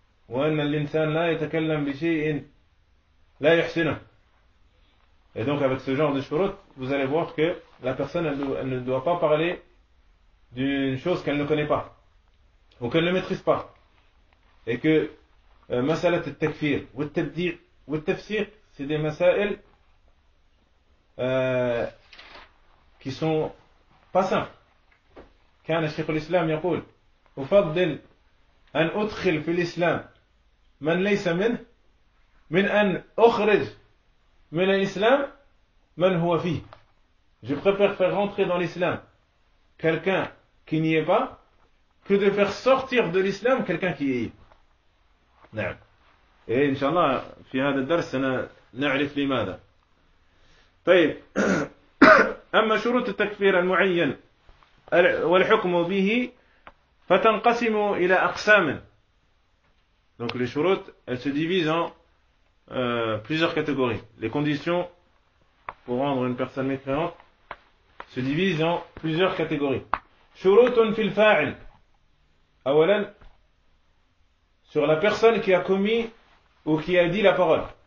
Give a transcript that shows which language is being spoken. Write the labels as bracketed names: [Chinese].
[Arabic] وأن الإنسان لا يتكلم بشيء لا يحسنه. [French] Et donc avec ce genre de شروط, vous allez voir que la personne elle ne doit pas parler d'une chose qu'elle ne connaît pas ou qu'elle ne maîtrise pas. Et que [Arabic] مسألة التكفير والتبديع والتفسير, [French] c'est des مسائل qui sont pas simples. [Arabic] كان الشيخ الإسلام يقول أفضل أن أدخل في الإسلام من ليس منه من أن أخرج من الإسلام من هو فيه. [French] Je préfère faire rentrer dans l'islam quelqu'un qui n'y est pas que de faire sortir de l'islam quelqu'un qui y est. [Arabic] نعم. [French] Et inshallah [Arabic] في هذا الدرس نعرف لماذا. طيب. أما شروط التكفير المعين والحكم به فتنقسم إلى أقسام. [French] Donc les shurut, elles se divisent en plusieurs catégories. Les conditions pour rendre une personne mécréante se divisent en plusieurs catégories. [Arabic] Shurutun fil fa'il. Awalan, [French] sur la personne qui a commis ou qui a dit la parole.